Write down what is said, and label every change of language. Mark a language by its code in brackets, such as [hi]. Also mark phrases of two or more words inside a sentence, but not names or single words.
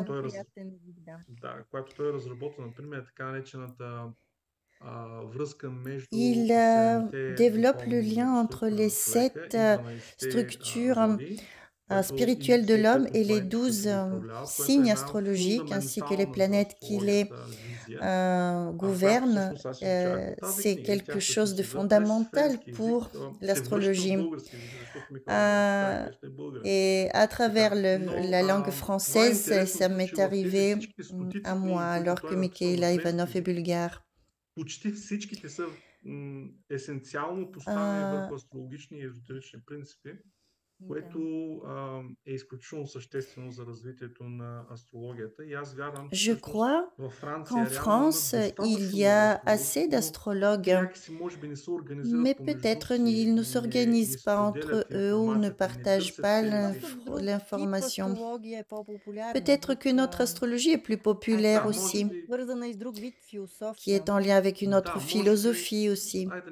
[fr] Il développe le lien entre les 7 structures spirituelles de l'homme et les 12 signes astrologiques, ainsi que les planètes qui les gouvernent. C'est quelque chose de fondamental pour l'astrologie. Et à travers la langue française, ça m'est arrivé à moi, alors que Mikhail Ivanov est bulgare. [bg] Почти всичките са есенциално поставени върху астрологични и езотерични принципи, което е изключително съществено за развитието на астрологията. И аз вярвам, че [fr] qu'en France, il y a assez d'astrologues, mais peut-être ils ne s'organisent pas entre eux ou ne partagent pas l'information. Peut-être que notre astrologie est plus populaire aussi, qui est en lien avec une autre philosophie aussi.